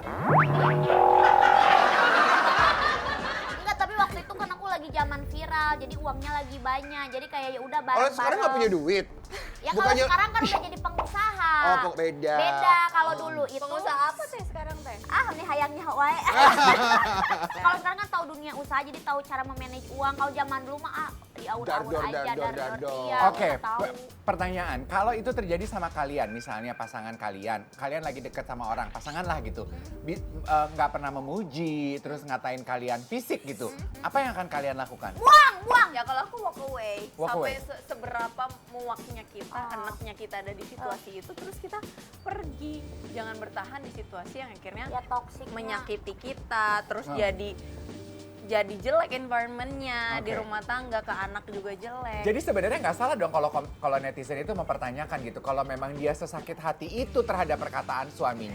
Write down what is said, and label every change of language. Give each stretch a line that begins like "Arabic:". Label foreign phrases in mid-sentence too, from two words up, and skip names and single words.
Indonesian: enggak, tapi waktu itu kan aku lagi zaman viral, jadi uangnya lagi banyak. Jadi kayak ya udah Oh bareng-bareng. sekarang nggak punya duit? Ya kalau Bukannya- sekarang kan udah jadi pengusaha. Oh, kok beda. Beda kalau dulu itu. Pengusaha apa teh sekarang teh?
Sundanese: Ah, nih hayangnya wae.
Indonesian: Kalau sekarang kan tahu dunia usaha, jadi tahu cara memanage uang. Kalau zaman dulu mah diaur-aur Dar-dor, aja, dar-dor, dar-dor. dar-dor. Iya, Oke, udah tahu. pertanyaan. Kalau itu terjadi sama kalian, misalnya pasangan kalian lagi deket sama orang, pasangan lah gitu, nggak pernah memuji, terus ngatain kalian fisik gitu, apa yang akan kalian lakukan? Buang. Ya kalau aku
English: walk away,
Indonesian: Walk sampai away. seberapa muaknya kita, enaknya kita ada di situasi itu, terus kita pergi. Jangan bertahan di situasi yang akhirnya Ya toxic. menyakiti kita, terus jadi jelek environmentnya di Oke. rumah tangga, ke anak juga jelek. Jadi sebenarnya nggak salah dong kalau netizen itu mempertanyakan gitu, kalau memang dia sesakit hati itu terhadap perkataan suaminya,